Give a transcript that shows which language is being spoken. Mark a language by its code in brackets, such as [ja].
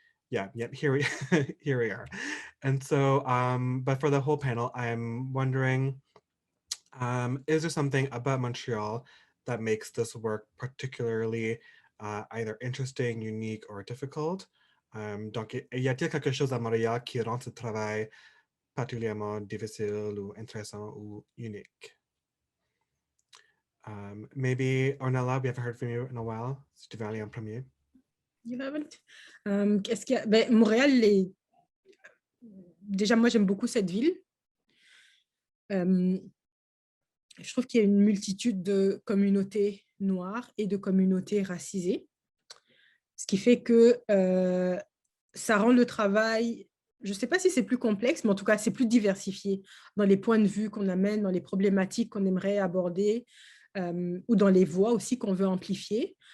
[en] Yeah, here we here we are. And so, but for the whole panel, I'm wondering, is there something about Montreal that makes this work particularly either interesting, unique, or difficult? [fr] Donc, y a-t-il quelque chose à Montréal qui rend ce travail particulièrement difficile ou intéressant ou unique? [en] Maybe Ornella, we haven't heard from you in a while. [fr] Si tu veux aller en premier. [en] You haven't? [fr] Qu'est-ce qu'il y a? Ben, Montréal, déjà, moi, j'aime beaucoup cette ville. Je trouve qu'il y a une multitude de communautés noires et de communautés racisées, ce qui fait que ça rend le travail, je ne sais pas si c'est plus complexe, mais en tout cas, c'est plus diversifié dans les points de vue qu'on amène, dans les problématiques qu'on aimerait aborder, ou dans les voix aussi qu'on veut amplifier.